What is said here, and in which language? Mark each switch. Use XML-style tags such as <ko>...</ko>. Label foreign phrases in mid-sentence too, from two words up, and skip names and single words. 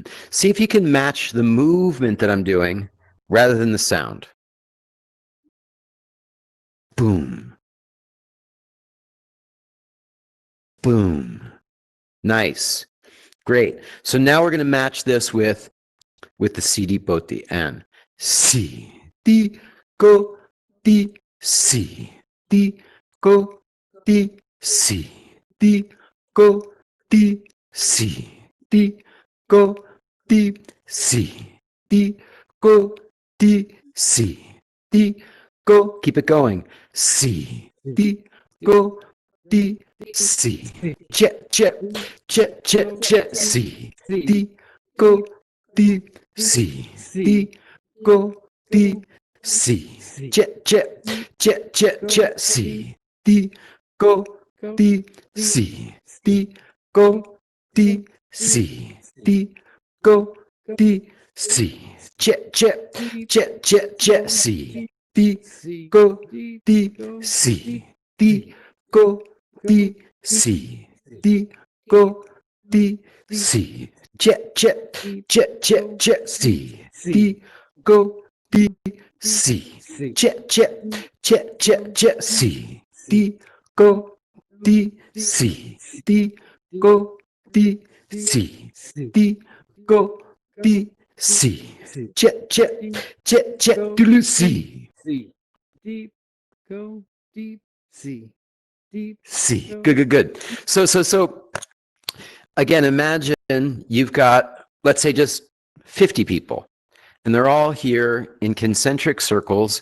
<en>See if you can match the movement that I'm doing rather than the sound. Boom. Boom. Nice. Great. So now we're going to match this with the C deep both the and C D go D C D go D C D go D C D go D C D go D C D go. Keep it going. C D go D C jet jet jet jet jet C D go D C D go D C jet jet jet jet jet C D go D C D go D C D go D C jet jet jet jet jet C D go D C D go D C D go D C jet jet jet jet jet C D go D C jet jet jet jet jet C D go D C D go D C D go D C jet jet jet jet doodle C Deep, go deep, C. Deep. C. Good. So again, imagine you've got, let's say, just 50 people, and they're all here in concentric circles.</en>